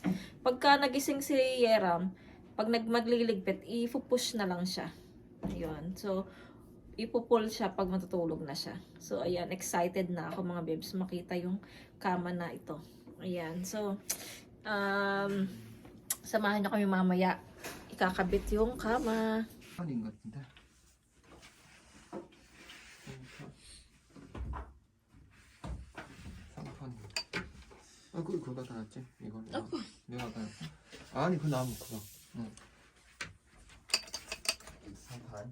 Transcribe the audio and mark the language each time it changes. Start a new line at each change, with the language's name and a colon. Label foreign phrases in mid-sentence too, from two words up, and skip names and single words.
Filipino: Pagka nagising si Yeram, pag magliligpit, ipupush na lang siya. Ayun. So, ipupull siya pag matutulog na siya. So, ayan. Excited na ako mga babes makita yung kama na ito. Ayan. So, samahan niyo kami mamaya. Ikakabit yung kama.
Korean: 아닌 것 같은데. 상판. 아, 그거 갖다 놨지? 이거 내가 갖다 놨어. 아니, 그 나무 그거. 응. 상판.